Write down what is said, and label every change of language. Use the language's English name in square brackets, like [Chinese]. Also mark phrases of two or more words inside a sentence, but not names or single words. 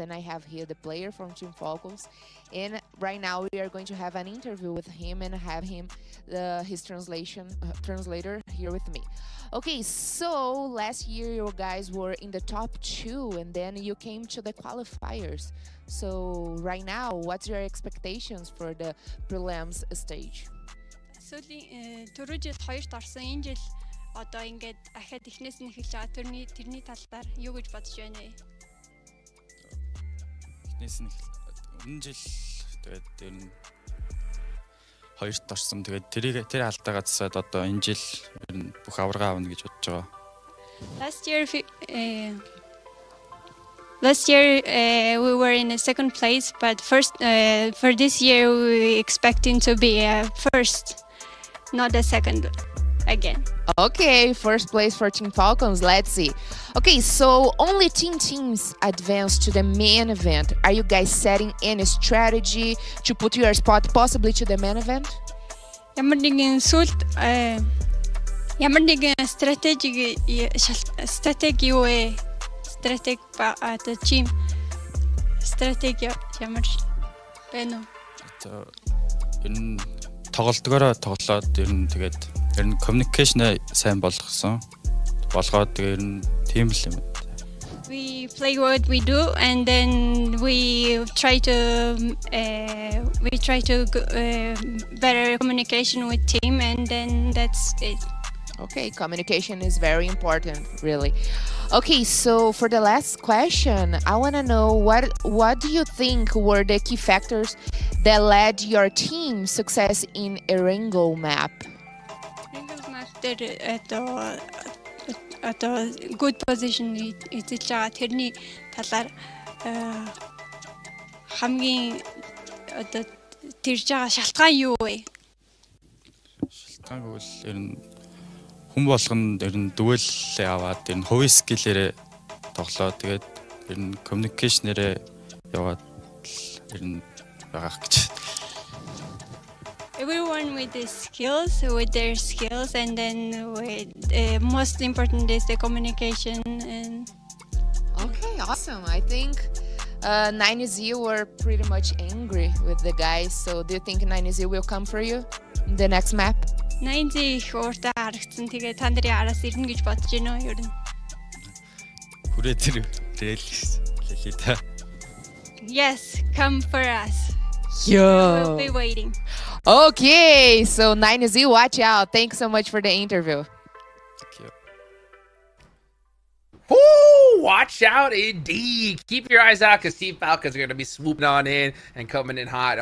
[English] And I have here the player from Team Falcons, and right now we are going to have an interview with him and have him his translator here with me. Okay, so last year you guys were in the top 2 and then you came to the qualifiers. So right now, what's your expectations for the prelims stage? [Mongolian] Түрүү жил 2-т орсон, энэ жил одоо ингээд ахаад эхнээс нь эхэлж байгаа. Тэрний талаар юу гэж бодож байна вэ? Эхнээс нь энэ жил тэгээд ер нь 2-т орсон. Тэгээд тэр алдаагаа засаад одоо энэ жил ер нь бүх аварга авна гэж бодож байгаа. [English] Last year we were in a second place, but for this year we expecting to be first, not a second. again. Okay, first place for Team Falcons. Let's see. Okay, so only teams advance to the main event. Are you guys setting any strategy to put your spot possibly to the main event? [Mongolian] Ямар нэгэн стратеги юу вэ? Стратеги одоо team стратеги ямар байна уу? Ер нь тоглолтгоороо тоглоод ер нь communication сайн болгоод тэгээ ер нь тийм л юм. [English] We play what we do, and then we try to better communication with team, and then that's it. Okay, communication is very important, really. Okay, so for the last question, I want to know what do you think were the key factors that led your team's success in Erangel map? Erangel map at a good position [Mongolian] эзэлж байгаа тэрний талаар хамгийн одоо тэрж байгаа шалтгаан юу вэ? Шалтгаан гэвэл ер нь хүн болгонд ер нь дүгэл аваад ер нь хувийн скиллээрээ тоглоод тэгээд ер нь communication-ээрээ яваад ер нь байгаа гэж. [English] Everyone with their skills, and then most important is the communication. And okay, awesome. I think 9Z were pretty much angry with the guys. So do you think 9Z will come for you in the next map? [Mongolian] 9Z их ууртаа харагдсан. Тэгээ та нарын араас ирнэ гэж бодож байна уу ер нь? Хүрээ тэр лээ та. [English] Yes, come for us. Yo. We'll be waiting. Okay, so 9Z, watch out. Thanks so much for the interview. Thank you. Ooh, watch out indeed. Keep your eyes out because Team Falcons are going to be swooping on in and coming in hot.